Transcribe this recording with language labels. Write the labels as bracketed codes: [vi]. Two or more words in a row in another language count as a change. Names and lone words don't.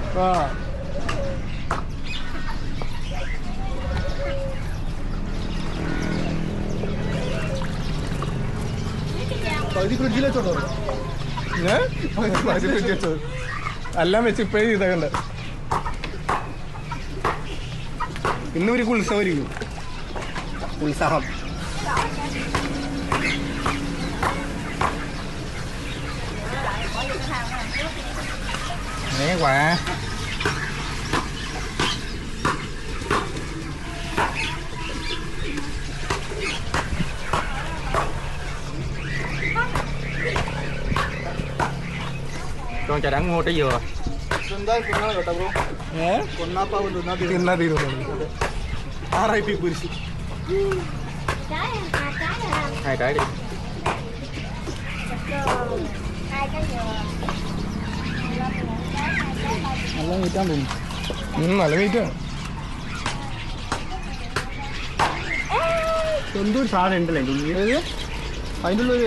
[ml] ഫ്രിഡ്ജിൽ വെച്ചോട്ടോ, എല്ലാം വെച്ച് ഇപ്പോഴേ ചെയ്തേക്കണ്ട. ഇന്ന് ഒരു ഉത്സവമായിരിക്കും, ഉത്സാഹം. [vi] Né quá. Con trà đắng mua trái dừa. [ml] തിന്നാ തീരുന്നു. RIP കുരിശ്. [vi] Hai trái đi. [ml] നല്ല മീറ്റാണ് തോന്നുന്നു. നല്ല മീറ്റാണ്. എന്തൊരു സാധനം ഉണ്ടല്ലോ അതിൻ്റെ ഉള്ളിൽ